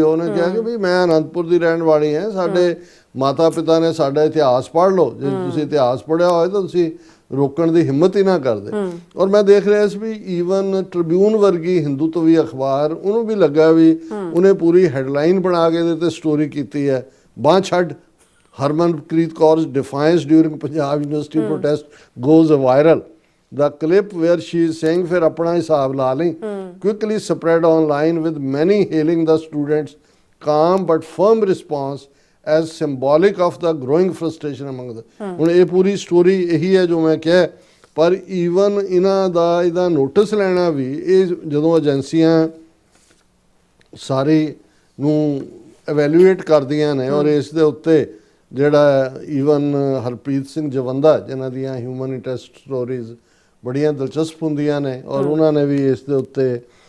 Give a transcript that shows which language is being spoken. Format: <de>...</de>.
<pa>ਉਹਨੇ ਕਿਹਾ ਕਿ ਵੀ ਮੈਂ ਅਨੰਦਪੁਰ ਦੀ ਰਹਿਣ ਵਾਲੀ ਹਾਂ, ਸਾਡੇ ਮਾਤਾ ਪਿਤਾ ਨੇ ਸਾਡਾ ਇਤਿਹਾਸ ਪੜ੍ਹ ਲਓ, ਜੇ ਤੁਸੀਂ ਇਤਿਹਾਸ ਪੜ੍ਹਿਆ ਹੋਏ ਤਾਂ ਤੁਸੀਂ ਰੋਕਣ ਦੀ ਹਿੰਮਤ ਹੀ ਨਾ ਕਰਦੇ। ਔਰ ਮੈਂ ਦੇਖ ਰਿਹਾ ਸੀ ਵੀ ਈਵਨ ਟ੍ਰਿਬਿਊਨ ਵਰਗੀ ਹਿੰਦੂਤਵੀ ਅਖਬਾਰ, ਉਹਨੂੰ ਵੀ ਲੱਗਾ ਵੀ ਉਹਨੇ ਪੂਰੀ ਹੈਡਲਾਈਨ ਬਣਾ ਕੇ ਇਹਦੇ ਤੇ ਸਟੋਰੀ ਕੀਤੀ ਹੈ, ਬਾਂਹ ਛੱਡ,</pa> <en>Harmanpreet Kaur defiance during Punjab university protest goes viral. The clip where she is saying</en> <pa>ਫਿਰ ਆਪਣਾ ਹਿਸਾਬ ਲਾ ਲਈ</pa> <en>quickly spread online with many hailing the students' calm but firm response as symbolic of the growing frustration among the।</en> <pa>ਹੁਣ ਇਹ ਪੂਰੀ story ਇਹੀ ਹੈ ਜੋ ਮੈਂ ਕਿਹਾ, ਪਰ ਈਵਨ ਇਹਨਾਂ ਦਾ ਇਹਦਾ ਨੋਟਿਸ ਲੈਣਾ ਵੀ, ਇਹ ਜਦੋਂ ਏਜੰਸੀਆਂ ਸਾਰੀ ਨੂੰ ਐਵੈਲੂਏਟ ਕਰਦੀਆਂ ਨੇ ਔਰ ਇਸ ਦੇ ਉੱਤੇ ਜਿਹੜਾ ਈਵਨ ਹਰਪ੍ਰੀਤ ਸਿੰਘ ਜਵੰਦਾ ਜਿਨ੍ਹਾਂ ਦੀਆਂ ਹਿਊਮਨ ਇੰਟਰਸਟ ਸਟੋਰੀਜ਼ ਬੜੀਆਂ ਦਿਲਚਸਪ ਹੁੰਦੀਆਂ ਨੇ, ਔਰ ਉਹਨਾਂ ਨੇ ਵੀ ਇਸ ਦੇ ਉੱਤੇ</pa>